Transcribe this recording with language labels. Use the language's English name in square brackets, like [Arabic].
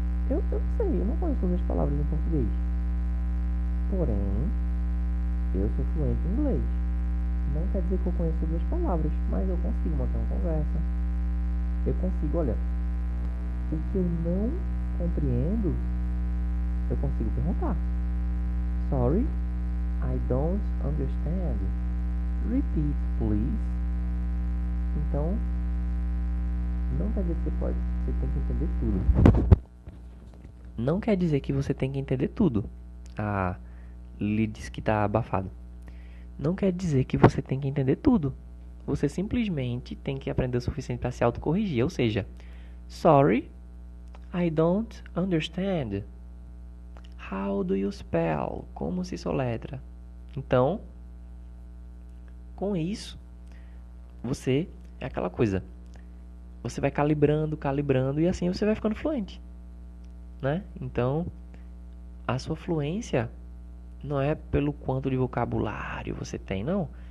[Portuguese] Eu não sei, eu não conheço todas as palavras em português. Porém, eu sou fluente em inglês. Não quer dizer que eu conheço todas as palavras, mas eu consigo manter uma conversa. Eu consigo, olha, o que eu não compreendo, eu consigo perguntar. [English] Sorry, I don't understand. Repeat, please. [Portuguese] Então, não quer dizer que você tem que entender tudo. Não quer dizer que você tem que entender tudo. Ah, Lili disse que tá abafado. Não quer dizer que você tem que entender tudo. Você simplesmente tem que aprender o suficiente para se autocorrigir. Ou seja, [English] sorry, I don't understand. How do you spell? [Portuguese] Como se soletra? Então, com isso, você é aquela coisa. Você vai calibrando e assim você vai ficando fluente, né? Então, a sua fluência não é pelo quanto de vocabulário você tem, não.